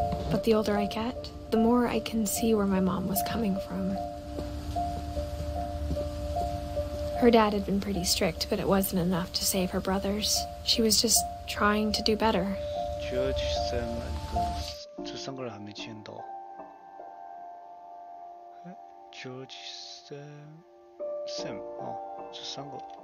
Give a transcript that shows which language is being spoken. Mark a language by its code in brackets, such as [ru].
[en] But the older I get, the more I can see where my mom was coming from. Her dad had been pretty strict, but it wasn't enough to save her brothers. She was just trying to do better. [zh] George, Sam 这3个人还没见到。 George, Sam， 这3个。